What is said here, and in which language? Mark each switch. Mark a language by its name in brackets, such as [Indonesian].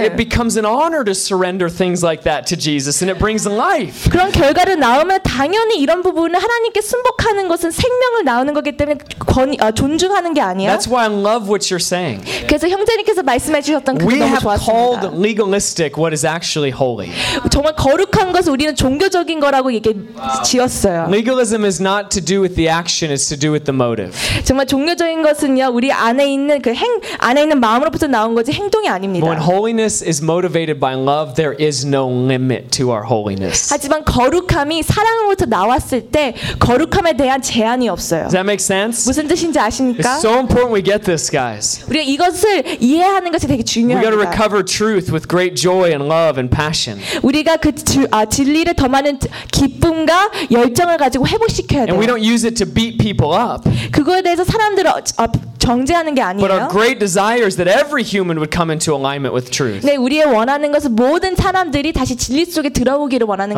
[English] It becomes an honor to surrender things like that to Jesus and it brings life. [Korean] 그런 결과를 나오면 당연히 이런 부분은 하나님께 순복하는 것은 생명을 나오는 거기 때문에 존중하는 게 아니야. [English] That's why I love what you're saying. [Korean] 그래서 형제님께서 말씀해 주셨던 그게 너무 좋았습니다. [English] We have called legalistic what is actually holy. [Korean] 정말 거룩한 것을 우리는 종교적인 거라고 이게 지었어요. [English] Legalism is not to do with the action, it's to do with the motive. [Korean] 정말 종교적인 것은요 우리 안에 있는 그 행 안에 있는 마음으로부터 나온 거지 행동이 아닙니다. [English] When holiness is motivated by love, there is no limit to our holiness. [Korean] 하지만 거룩함이 사랑으로부터 나왔을 때 거룩함에 대한 제한이 없어요. [English] Does that make sense? [Korean] 무슨 뜻인지 아십니까? [English] It's so important we get this, guys. [Korean] 우리가 이것을 이해하는 것이 되게 중요합니다. [English] We got to recover truth with great joy and love and passion. [Korean] 우리가 그 진리를 더 많은 기쁨과 열정을 가지고 회복시켜야 돼요. [English] And we don't use it to beat people up. [Korean] 그거에 대해서 사람들을 정죄하는 게 아니에요. [English] But our great desire is that every human would come into alignment with truth. [Korean] 네, 우리의 원하는 것은 모든 사람들이 다시 진리 속에 들어오기를 원하는